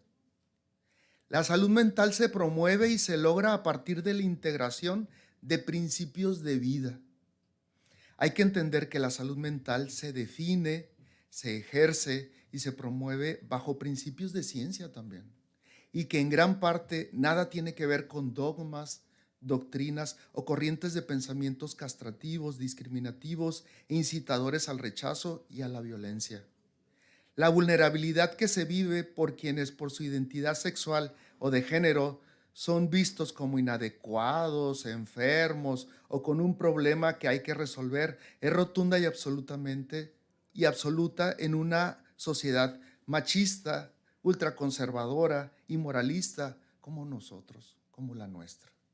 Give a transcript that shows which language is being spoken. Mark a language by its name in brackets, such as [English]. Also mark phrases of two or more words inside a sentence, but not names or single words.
[Spanish] La salud mental se promueve y se logra a partir de la integración de principios de vida. Hay que entender que la salud mental se define, se ejerce y se promueve bajo principios de ciencia también, y que en gran parte nada tiene que ver con dogmas, doctrinas o corrientes de pensamientos castrativos, discriminativos e incitadores al rechazo y a la violencia. La vulnerabilidad que se vive por quienes por su identidad sexual o de género son vistos como inadecuados, enfermos o con un problema que hay que resolver es rotunda y absoluta en una sociedad machista, ultraconservadora y moralista como nosotros, como la nuestra.